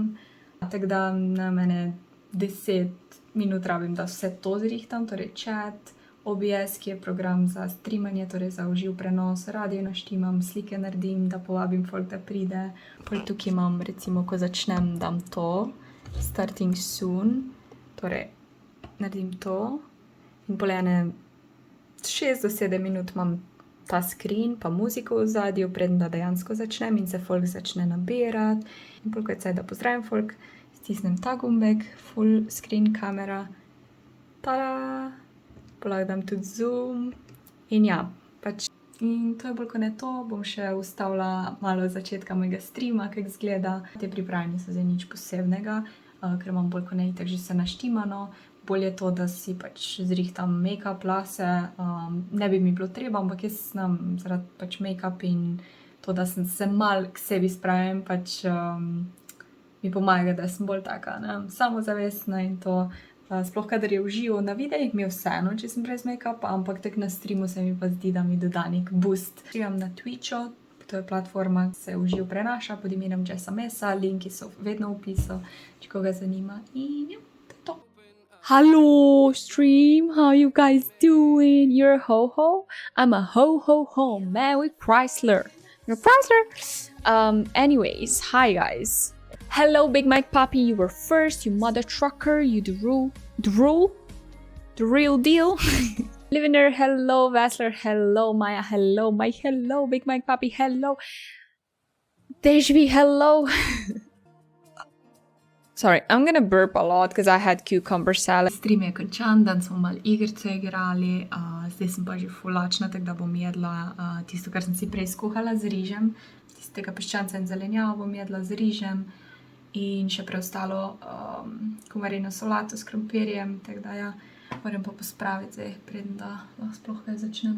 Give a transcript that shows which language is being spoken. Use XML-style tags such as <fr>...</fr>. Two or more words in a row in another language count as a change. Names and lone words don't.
<sl>Tako da na mene 10 minut rabim, da vse to zrihtam, torej chat, OBS, ki je program za streamanje, torej za uživ prenos, radio naštimam, slike naredim, da povabim folk, da pride. Pol tukaj imam, recimo, ko začnem, dam to,</sl> <en>starting soon,</en> <sl>torej naredim to in pol 6 do 7 minut imam ta screen, pa muziko v zadju, preden da dejansko začnem in se folk začne nabirati. In pol, ko je caj, da pozdravim folk, stisnem ta gumbek,</sl> <en>full screen</en> <sl>kamera, tada, polagam tudi zoom in ja, pač. In to je bolj kot ne to, bom še ustavila malo začetka mojega streama, kako izgleda. Te pripravljeni so zdaj nič posebnega, ker imam bolj kot ne itak že vse naštimano. Bolj je to, da si pač zrihtam make-up, lase, ne bi mi bilo treba, ampak jaz znam zaradi pač make-up in to, da sem se malo k sebi spravim, pač mi pomaga, da sem bolj taka, ne, samozavestna in to, sploh kadar je v živo na videih, mi je vseeno, če sem brez make-upa, ampak tak na streamu se mi pa zdi, da mi doda nek boost. Streamam na Twitchu, to je platforma, ki se v živo prenaša pod imenom Jessa Mesa, linki so vedno v opisu, če koga zanima in ja.</sl> <en>Hello stream, how you guys doing? You're Ho-Ho? I'm a Ho-Ho-Ho man with Chrysler. You're Chrysler? Anyways, hi guys. Hello Big Mike Papi, you were first, you mother trucker, you the real deal. Liviner, hello Vassler, hello Maya, hello Mike, hello Big Mike Papi, hello. Dejvi, hello. Sorry, I'm gonna burp a lot because I had cucumber salad.</en> <sl>Stream je končan, dan smo malo igrice igrali, zdaj sem pa že fulačna, tako da bom jedla tisto, kar sem si prej skuhala z rižem. Tistega piščanca in zelenjavo bom jedla z rižem. in še preostalo komarino solato s krompirjem, tako da ja, moram pa pospraviti zdaj, preden da lahko sploh kaj začnem.</sl>